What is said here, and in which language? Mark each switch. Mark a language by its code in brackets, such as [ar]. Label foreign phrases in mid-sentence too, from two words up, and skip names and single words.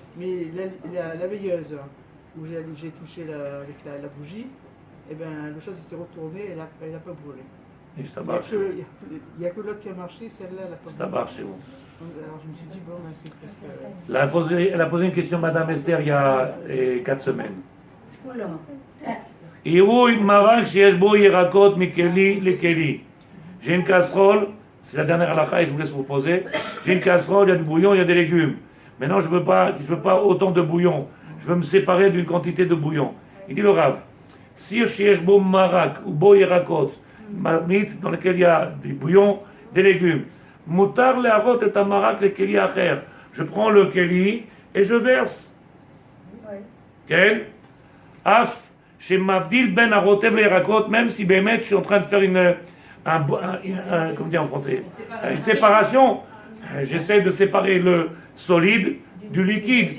[fr] Mais la veilleuse où j'ai touché avec la bougie, eh ben, le chose s'est retourné et elle n'a pas brûlé. Et je Il t'abarche. n'y a que l'autre qui a marché, celle-là, elle n'a pas Je brûlé. t'abarche, c'est bon. Alors je me suis dit, bon, ben, c'est presque. Elle a posé une question, Madame Esther, il y a 4 semaines. [he] עירוי מרק שיש בו ירקות מכלי לכלי. [fr] J'ai une casserole, c'est la dernière halakha et je vous laisse vous poser. J'ai une casserole, il y a du bouillon, il y a des légumes. Maintenant, je veux pas autant de bouillon. Je veux me séparer d'une quantité de bouillon. Il dit le Rav, si [he] שיש בו מרק [fr] ou [he] בו ירקות, [fr] marmite dans lequel il y a du bouillon, des légumes. [he] מותר להערות את המרק לכלי אחר. [fr] Je prends le keli et je verse. Quel Af, chez [he] מבדיל בין הרוטב [fr] les Rakot, même si Bémet, je suis en train de faire comment dire en français, une séparation, j'essaie de séparer le solide du liquide.